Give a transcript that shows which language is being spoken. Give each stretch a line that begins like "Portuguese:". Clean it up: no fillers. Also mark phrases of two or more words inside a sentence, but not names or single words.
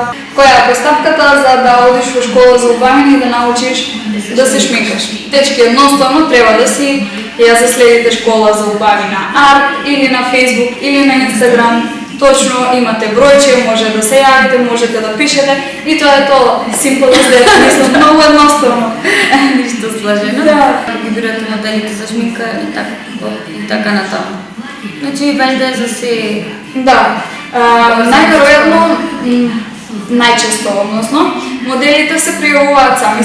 Macedonian: Која е постапката за да одиш во школа за убавина и да научиш да се шминкаш? Дечки, едноставно треба да си ја заследите школа за убавина арт или на Facebook или на Instagram. Точно имате бројче, може да се јавите, можете да пишете и тоа е тоа.
English: Simple as that,
Macedonian: мислам, многу едноставно. Ништо сложено. Да. Избирате моделите за шминка и така натаму. Значи, валида за се... Да, најверојатно, најчесто, односно, моделите се пријавуваат сами.